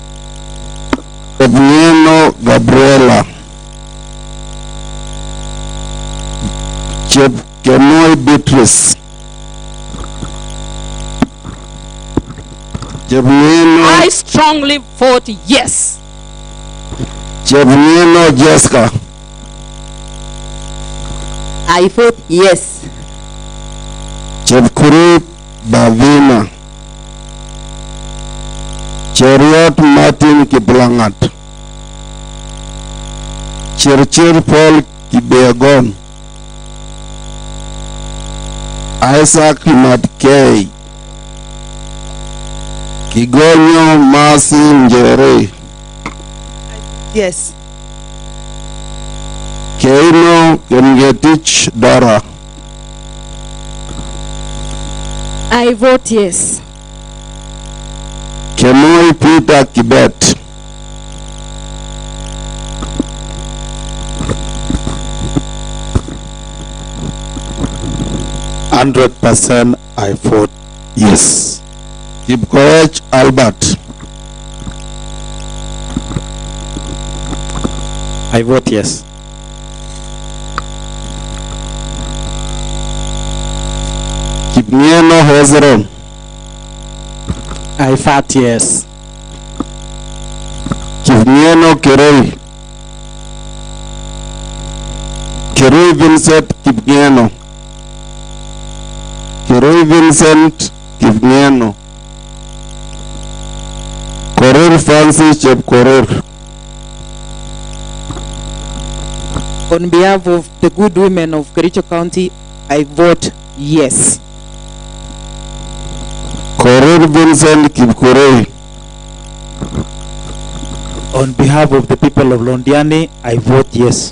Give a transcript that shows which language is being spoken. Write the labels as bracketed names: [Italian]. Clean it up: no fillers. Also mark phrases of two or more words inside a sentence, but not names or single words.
[English] Chepnieno Gabriela. Chepkemoi Beatrice. Chepnieno. I strongly vote yes. Chepnieno Jessica. I vote yes. Chepkuri Bavina. Cheriot Martin Kiplangat. Chirchir Paul Kibegon. Isaac Matkei. Kigonyo Masi Njere. Yes. Keino Kemgetich Dara. I vote yes. Kemoi Peter Kibet. %, I vote yes. Kipkoech Albert. I vote yes. Kipnieno Hezron. I vote yes. Kipnieno Keroi. Keroi Vincent Kipnieno. Keroi Vincent Kipnieno. Korir Francis Chepkorir. On behalf of the good women of Kericho County, I vote yes. Korir Vincent Kipkorir. On behalf of the people of Londiani, I vote yes.